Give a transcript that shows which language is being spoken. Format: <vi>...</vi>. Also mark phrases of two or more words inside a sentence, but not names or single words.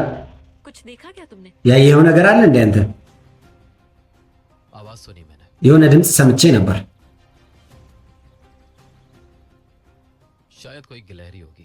<ur>कुछ देखा क्या तुमने?</ur> <am>ያየኸው ነገር አለ እንዴ አንተ?</am> <ur>आवाज सुनी मैंने।</ur> <am>የሆነ ድምፅ ሰምቼ ነበር።</am> <ur>शायद कोई गिलहरी होगी।</ur>